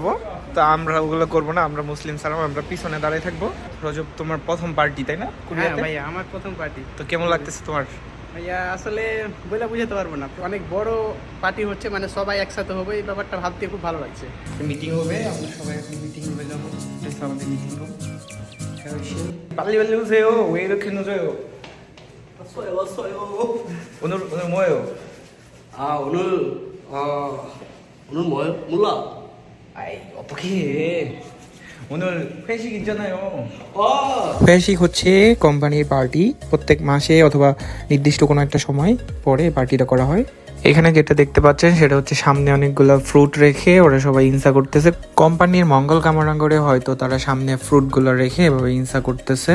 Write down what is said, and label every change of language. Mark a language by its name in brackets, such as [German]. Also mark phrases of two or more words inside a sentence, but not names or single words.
[Bangla] তো আমরা ওগুলো করবো না, আমরা মুসলিম সালাম, আমরা পিছনে দাঁড়াই থাকবো। রজব, তোমার প্রথম পার্টি তাই না? হ্যাঁ ভাইয়া, আমার প্রথম পার্টি। তো কেমন লাগতেছে তোমার? ভাইয়া আসলে বলে বুঝাতে পারবো না, অনেক বড় পার্টি হচ্ছে, মানে সবাই একসাথে হবে, এই ব্যাপারটা ভাবতে খুব ভালো লাগছে। মিটিং হবে, আমরা সবাই এখন মিটিং রুমে যাবো। আমাদের [English] meeting room [Korean] 빨리 오세요. 왜 이렇게 늦어요? 왔어요. 오늘 뭐예요? 오늘 뭐예요? 몰라. 아이, 어떻게 해? 오늘 회식 있잖아요. [Bangla] বেসিক হচ্ছে কোম্পানির পার্টি, প্রত্যেক মাসে অথবা নির্দিষ্ট কোনো একটা সময় পরে পার্টিটা করা হয়। এখানে যেটা দেখতে পাচ্ছেন সেটা হচ্ছে সামনে অনেকগুলো ফ্রুট রেখে ওরা সবাই ইনসা করতেছে। কোম্পানির মঙ্গল কামনা করে হয়তো তারা সামনে ফ্রুটগুলো রেখে এভাবে ইনসা করতেছে।